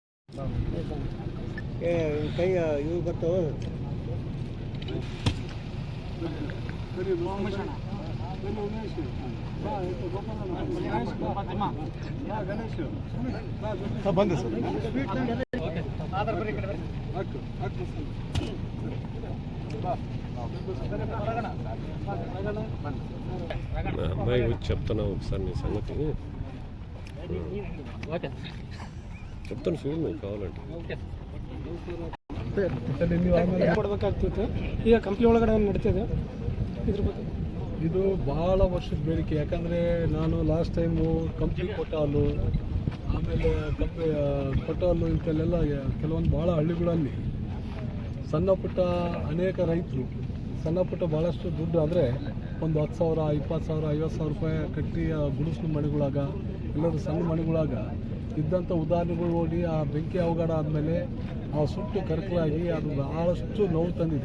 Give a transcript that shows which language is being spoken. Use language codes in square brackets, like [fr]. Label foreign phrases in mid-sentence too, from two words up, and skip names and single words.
[kn] ಕೈ ಇವು ಬರ್ತಾವ ಬಂದೆ ಸರ್ [te] అమ్మాయి వచ్చి చెప్తాను ఒకసారి నీ సంగతి చెప్తాను చూడు నువ్వు కావాలంటే [kn] ಕೊಡಬೇಕಾಗ್ತಿತ್ತು. ಈಗ ಕಂಪ್ನಿ ಒಳಗಡೆ ನಡೀತಿದೆ ಇದ್ರ ಬಗ್ಗೆ. ಇದು ಭಾಳ ವರ್ಷದ ಬೇಡಿಕೆ. ಯಾಕಂದರೆ ನಾನು [en] last time [kn] ಕಂಪ್ನಿ ಕೊಟ್ಟಾಲು, ಆಮೇಲೆ ಕೊಟ್ಟಾಲು ಇಂಥಲ್ಲೆಲ್ಲ ಕೆಲವೊಂದು ಭಾಳ ಹಳ್ಳಿಗಳಲ್ಲಿ ಸಣ್ಣ ಪುಟ್ಟ ಅನೇಕ ರೈತರು ಸಣ್ಣ ಪುಟ್ಟ ಭಾಳಷ್ಟು ದುಡ್ಡು ಅಂದರೆ ಒಂದು 10,000, 20,000, 50,000 ರೂಪಾಯಿ ಕಟ್ಟಿ ಆ ಗುಡಿಸಲು ಮನೆಗಳಾಗ ಎಲ್ಲರೂ ಸಣ್ಣ ಮನೆಗಳಾಗ ಇದ್ದಂಥ ಉದಾಹರಣೆಗಳು ನೋಡಿ ಆ ಬೆಂಕಿ ಅವಘಡ ಆದಮೇಲೆ ಆ ಸುಟ್ಟು ಕರಕಲಾಗಿ ಅದು ಭಾಳಷ್ಟು ನೋವು ತಂದಿದೆ.